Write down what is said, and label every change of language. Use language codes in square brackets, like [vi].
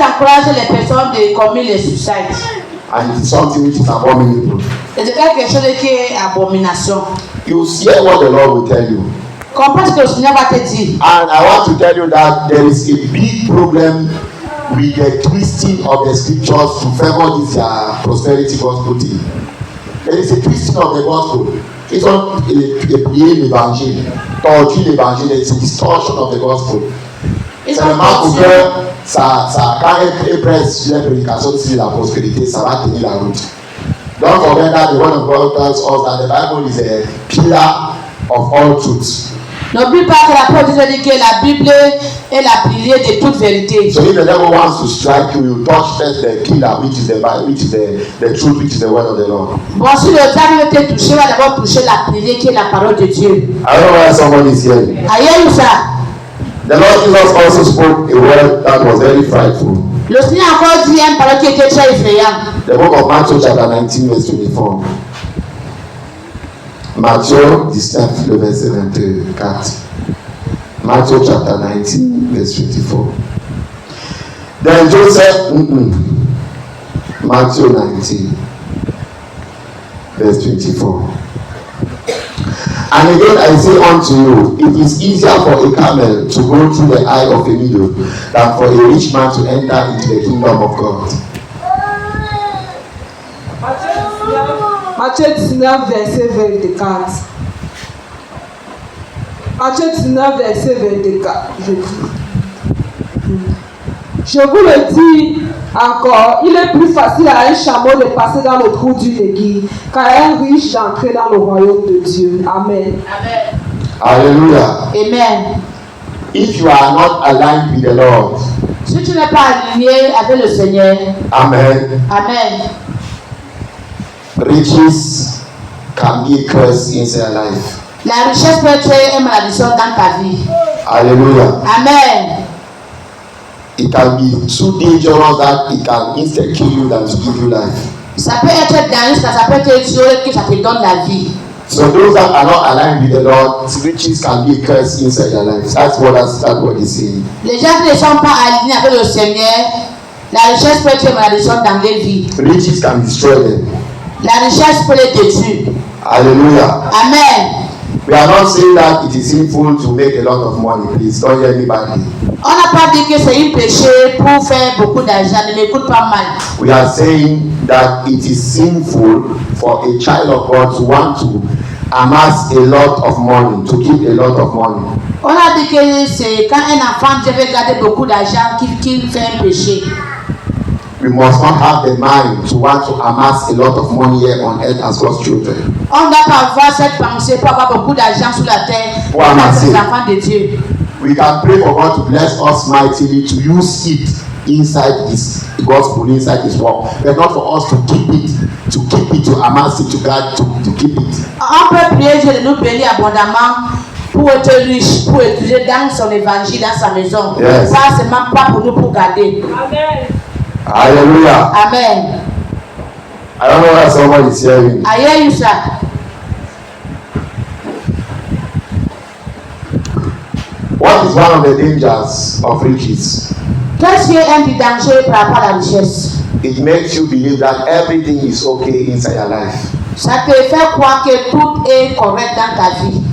[fr] encouragent les personnes de commettre les suicides. [en] And it is something which is abominable. [fr] Et c'est quelque chose qui est abomination. [en] You hear what the Lord will tell you. [fr] Comprends ce que le Seigneur va te dire. [en] And I want to tell you that there is a big problem with the twisting of the scriptures to favor this prosperity gospel thing. There is a twisting of the gospel. It's not a plain évangile, [fr] torture l'évangile, [en] it's a distortion of the gospel. [fr] C'est vraiment pour que ça quand elle presse sur la prédication sur la prospérité, ça va tenir la route. [en] Don't forget that the word of God tells us that the Bible is a pillar of all truth. [fr] N'oublie pas que la parole dit que la Bible est la pilier de toute vérité. [en] So if the devil wants to strike you, you touch first the pillar, which is the Bible, which is the truth, which is the word of the Lord. [fr] Bon, si le diable veut te toucher, va d'abord toucher la pilier qui est la parole de Dieu. [en] I don't know why somebody is here. [fr] Aïe, ça. [en] The Lord Jesus also spoke a word that was very frightful. [fr] Le Seigneur a encore dit une parole qui était très effrayante. [en] The book of Matthew chapter 19 verse 24. [fr] Matthieu 19 le verset 24. [en] Matthew chapter 19 verse 24. Then Joseph, Matthew 19 verse 24. And again I say unto you, it is easier for a camel to go through the eye of a needle than for a rich man to enter into the kingdom of God. [fr] Matthieu 19, verset 24. Matthieu 19, verset 24. Je vous le dis encore, il est plus facile à un chameau de passer dans le trou d'une aiguille qu'à un riche d'entrer dans le royaume de Dieu. Amen. Amen. Hallelujah. Amen. [en] If you are not aligned with the Lord, [fr] Si tu n'es pas aligné avec le Seigneur, amen, Amen. [en] riches can be a curse in your life. [fr] La richesse peut être une malédiction dans ta vie. Hallelujah. Amen. [en] It can be too dangerous that it can instead kill you than to give you life. [fr] Ça peut être dangereux, ça peut être tuer que ça te donne la vie. [en] So those that are not aligned with the Lord, riches can be a curse inside their lives. That's what he's saying. [fr] Les gens qui ne sont pas alignés avec le Seigneur, la richesse peut être une malédiction dans les vies. [en] Riches can destroy them. [fr] La richesse peut les détruire. Hallelujah. Amen. [en] We are not saying that it is sinful to make a lot of money. Please don't hear me badly. [fr] On n'a pas dit que c'est un péché pour faire beaucoup d'argent. Ne m'écoute pas mal. [en] We are saying that it is sinful for a child of God to want to amass a lot of money, to keep a lot of money. [fr] On a dit que c'est quand un enfant devait garder beaucoup d'argent qu'il fait un péché. [en] We must not have the mind to want to amass a lot of money here on earth as God's children. [fr] On ne doit pas avoir cette pensée pour avoir beaucoup d'argent sur la terre pour être les enfants de Dieu. [en] We can pray for God to bless us mightily to use it inside His gospel, inside His work, but not for us to keep it, to amass it, to God, to keep it. [fr] On peut prier Dieu de nous bénir abondamment pour être riche, pour utiliser dans son évangile, dans sa maison. [en] Yes. [fr] Pas seulement pas pour nous, pour garder. Amen. Hallelujah. Amen. [en] I don't know why someone is hearing. [fr] Aïe, ça. [en] What is one of the dangers of riches? [fr] Qu'est-ce qui est un des dangers par rapport à la richesse? [en] It makes you believe that everything is okay inside your life. [fr] Ça te fait croire que tout est correct dans ta vie.